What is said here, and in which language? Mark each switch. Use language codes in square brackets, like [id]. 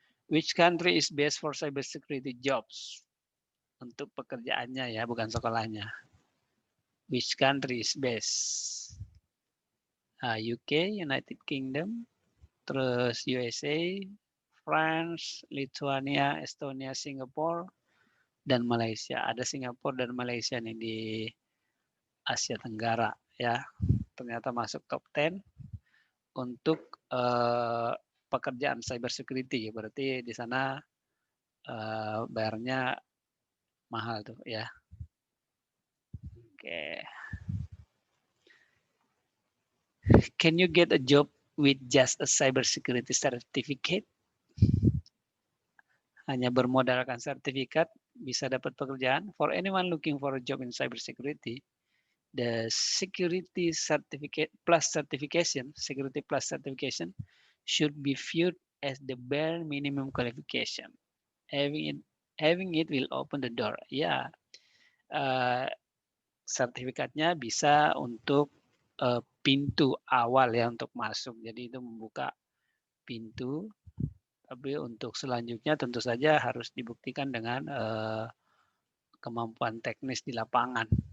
[en] Which country is best for cybersecurity jobs? [id] Untuk pekerjaannya ya, bukan sekolahnya. [en] Which country is best? UK, United Kingdom, terus USA, France, Lithuania, Estonia, Singapore, dan Malaysia. [id] Ada Singapura dan Malaysia nih di Asia Tenggara ya. Ternyata masuk top 10 untuk pekerjaan cybersecurity. Berarti di sana bayarnya mahal tuh ya. Oke. [en] Can you get a job with just a cybersecurity certificate? [id] Hanya bermodalkan sertifikat bisa dapat pekerjaan. [en] For anyone looking for a job in cybersecurity, the security certificate plus certification, security plus certification should be viewed as the bare minimum qualification. Having it will open the door. [id] Ya, sertifikatnya bisa untuk pintu awal ya untuk masuk. Jadi itu membuka pintu. Tapi untuk selanjutnya tentu saja harus dibuktikan dengan kemampuan teknis di lapangan.